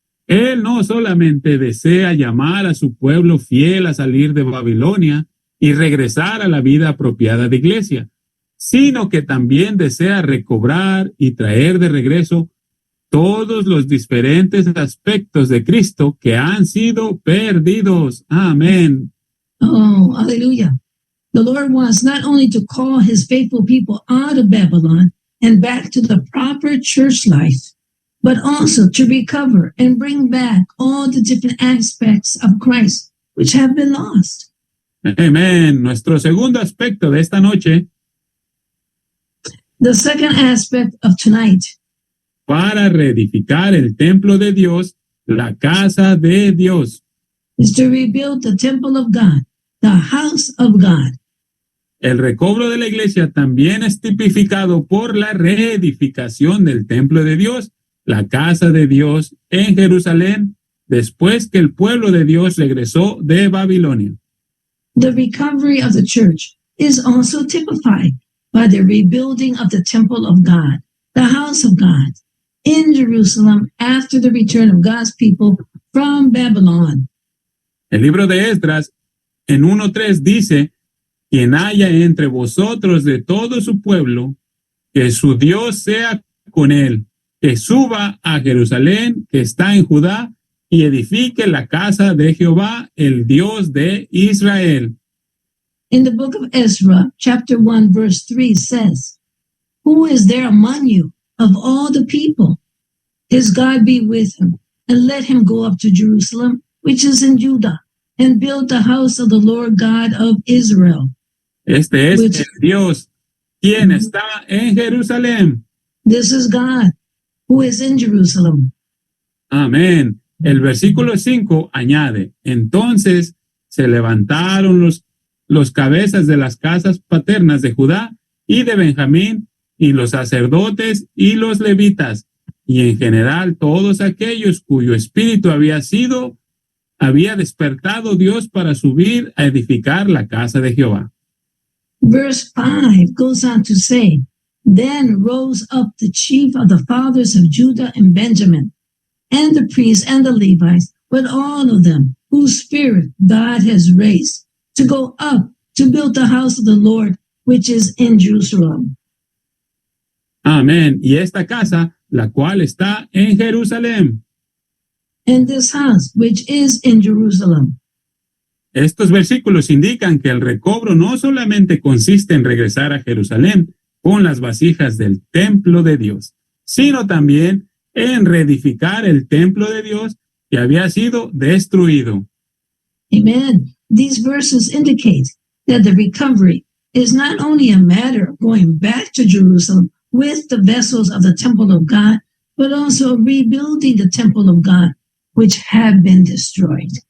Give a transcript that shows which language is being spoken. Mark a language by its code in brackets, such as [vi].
[es] Él no solamente desea llamar a su pueblo fiel a salir de Babilonia y regresar a la vida apropiada de iglesia, sino que también desea recobrar y traer de regreso todos los diferentes aspectos de Cristo que han sido perdidos. Amén. [en] Oh, hallelujah. The Lord wants not only to call his faithful people out of Babylon and back to the proper church life, but also to recover and bring back all the different aspects of Christ which have been lost. [es] Amén. Nuestro segundo aspecto de esta noche, [en] The second aspect of tonight [es] para reedificar el templo de Dios, la casa de Dios. [en] is to rebuild the temple of God, the house of God. [es] El recobro de la iglesia también es tipificado por la reedificación del templo de Dios, la casa de Dios en Jerusalén, después que el pueblo de Dios regresó de Babilonia. [en] The recovery of the church is also typified by the rebuilding of the temple of God, the house of God, in Jerusalem after the return of God's people from Babylon. [es] El libro de Esdras, en 1:3 dice, quien haya entre vosotros de todo su pueblo, que su Dios sea con él, que suba a Jerusalén, que está en Judá, y edifique la casa de Jehová, el Dios de Israel. [en] In the book of Ezra, chapter 1, verse 3 says, Who is there among you of all the people? His God be with him, and let him go up to Jerusalem, which is in Judah, and build the house of the Lord God of Israel. [es] Este es [en] Which- [es] el Dios, quien está en Jerusalén. [en] This is God, who is in Jerusalem. [es] Amén. El versículo 5 añade, entonces se levantaron los cabezas de las casas paternas de Judá y de Benjamín, y los sacerdotes y los levitas, y en general todos aquellos cuyo espíritu había despertado Dios para subir a edificar la casa de Jehová. [en] Verse 5 goes on to say, Then rose up the chief of the fathers of Judah and Benjamin, and the priests and the Levites, with all of them, whose spirit God has raised, to go up to build the house of the Lord, which is in Jerusalem. [es] Amén. Y esta casa, la cual está en Jerusalén. [en] And this house, which is in Jerusalem. [es] Estos versículos indican que el recobro no solamente consiste en regresar a Jerusalén con las vasijas del templo de Dios, sino también en reedificar el templo de Dios que había sido destruido. [en] Amen. These verses indicate that the recovery is not only a matter of going back to Jerusalem with the vessels of the temple of God, but also rebuilding the temple of God, which have been destroyed.